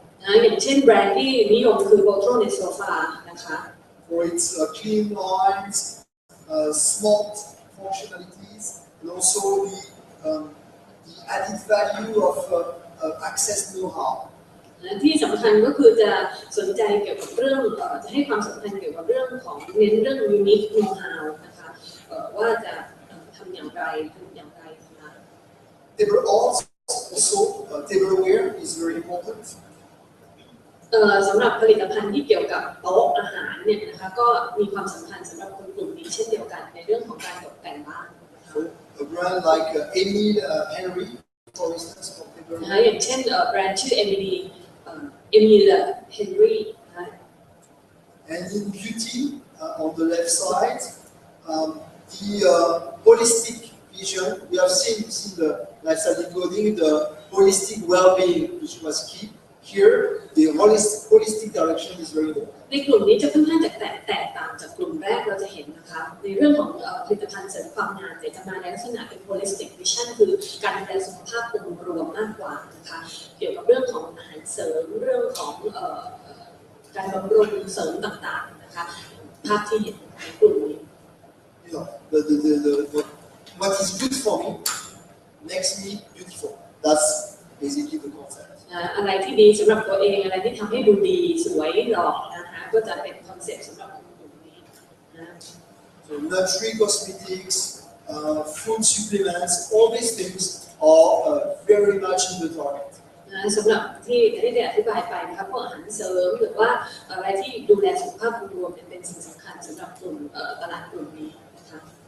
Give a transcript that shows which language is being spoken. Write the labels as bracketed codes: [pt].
[th] นะอย่างเช่นแบรนด์ที่นิยมคือ Portro de Sofa นะคะ [en] for its clean lines, smart functionalities, and also the added value of access know-how. [th] ที่สำคัญก็คือจะสนใจเกี่ยวกับเรื่องจะให้ความสำคัญเกี่ยวกับเรื่องของเน้นเรื่อง unique know-how นะคะว่าจะทำอย่างไรนะคะ [en] Table art also tableware is very important. [th] สำหรับผลิตภัณฑ์ที่เกี่ยวกับโต๊ะอาหารเนี่ยนะคะก็มีความสำคัญสำหรับคนกลุ่มนี้เช่นเดียวกันในเรื่องของการตกแต่งบ้าน [en] So a brand like Emile Henry, for instance, for tableware. [th] นะคะอย่างเช่นแบรนด์ชื่อ Emile Henry นะคะ [en] And in beauty, on the left side, the holistic vision. We have seen the lifestyle decoding, the holistic well-being, which was key. Here, the holistic direction is very important. [th] ในกลุ่มนี้จะค่อนข้างจะแตกต่างจากกลุ่มแรกเราจะเห็นนะคะในเรื่องของผลิตภัณฑ์เสริมความงามแต่จะมาในลักษณะเป็น holistic vision คือการดูแลสุขภาพองค์รวมมากกว่านะคะเกี่ยวกับเรื่องของอาหารเสริมเรื่องของการบำรุงเสริมต่างๆนะคะภาพที่เห็นในกลุ่มนี้ [en] You know, what is good for me makes me beautiful. That's basically the concept. [th] อะไรที่ดีสำหรับตัวเองอะไรที่ทำให้ดูดีสวยหล่อนะคะก็จะเป็นคอนเซ็ปต์สำหรับกลุ่มนี้นะ [en] So luxury cosmetics, food supplements, all these things are very much in the target. [th] สำหรับที่ได้อธิบายไปนะคะพวกอาหารเสริมหรือว่าอะไรที่ดูแลสุขภาพรวมเป็นสิ่งสำคัญสำหรับกลุ่มตลาดกลุ่มนี้นะคะ